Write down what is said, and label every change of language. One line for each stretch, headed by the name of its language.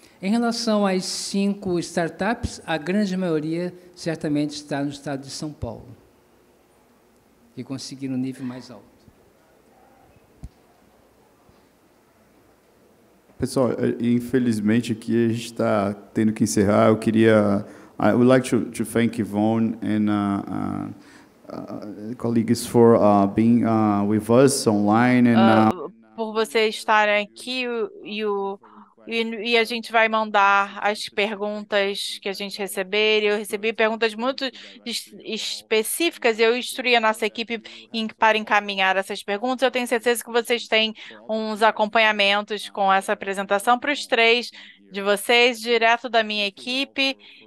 Portuguese: Em relação às 5 startups, a grande maioria certamente está no estado de São Paulo, que conseguiram um nível mais alto. Pessoal, infelizmente aqui a gente está tendo que encerrar. Eu queria,
English: I would like to thank Yvonne and colleagues for being with us online and
Portuguese: por vocês estarem aqui e a gente vai mandar as perguntas que a gente receber. Eu recebi perguntas muito específicas e eu instruí a nossa equipe para encaminhar essas perguntas. Eu tenho certeza que vocês têm uns acompanhamentos com essa apresentação para os 3 de vocês, direto da minha equipe.